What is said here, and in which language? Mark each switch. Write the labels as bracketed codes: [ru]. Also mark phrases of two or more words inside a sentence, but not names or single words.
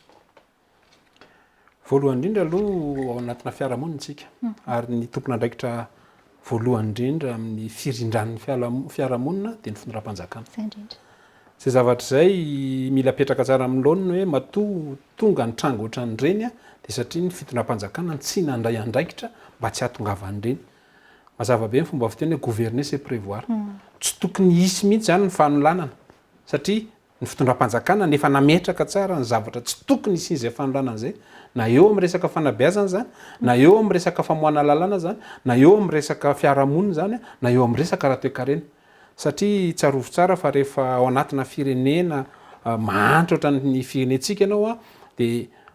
[mg] Voalohany indrindra aloha ao anatina fiarahamonina tsika ary ny tompona andraikitra voalohany indrindra amin'ny firindran'ny fiarahamonina dia ny fitondram-panjakana. Zay zavatra izay mila petraka tsara amin'ny laoniny hoe matoa tonga ny tranga ohatran'ireny a dia satria ny fitondram-panjakana tsy nandray andraikitra mba tsy hahatongavan'ireny. Mazava be ny fomba fiteny hoe [fr] gouverner c'est prévoir. [mg] Tsy tokony hisy mihitsy zany ny fanolanana satria ny fitondram-panjakana nefa nametraka tsara ny zavatra tsy tokony hisy izay fanolanana izay na eo amin'ny resaka fanabeazana zany na eo amin'ny resaka famoahana lalàna zany na eo amin'ny resaka fiarahamonina zany na eo amin'ny resaka raha-toe-karena satria tsarovy tsara fa rehefa ao anatina firenena mahantra ohatran'ny firenentsika ianao a dia